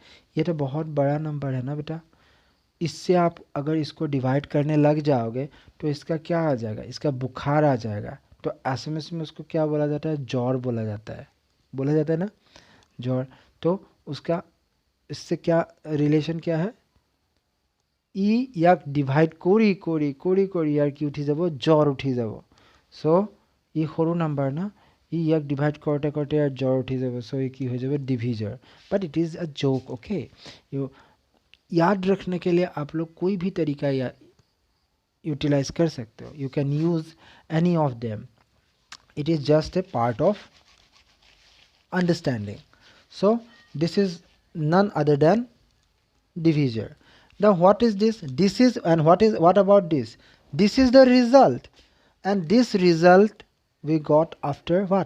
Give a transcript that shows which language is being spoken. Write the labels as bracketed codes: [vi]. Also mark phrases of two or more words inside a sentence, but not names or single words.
[hi] ये तो बहुत बड़ा नंबर है ना बेटा. इससे आप अगर इसको डिवाइड करने लग जाओगे तो इसका क्या आ जाएगा? इसका बुखार आ जाएगा. तो एसएमएस में उसको क्या बोला जाता है? जौर बोला जाता है. बोला जाता है ना, जौर. तो उसका इससे क्या रिलेशन क्या है? [as] ই ইয়াক ডিভাইড কৰি কৰি কৰি কৰি ইয়াৰ কি উঠি যাব, জ্বৰ উঠি যাব। চ' ই সৰু নাম্বাৰ না, ই ইয়াক ডিভাইড কৰোঁতে কৰোঁতে ইয়াৰ জ্বৰ উঠি যাব। চ' ই কি হৈ যাব, [en] divisor. But it is a joke, okay. [hi] याद रखने के लिए आप लोग कोई भी तरीका यूटिलाइज कर सकते हो। [en] You can use any of them, it is just a part of understanding. so this is none other than divisor. Now what is this? This is, and what about this? This is the result, and this result we got after what?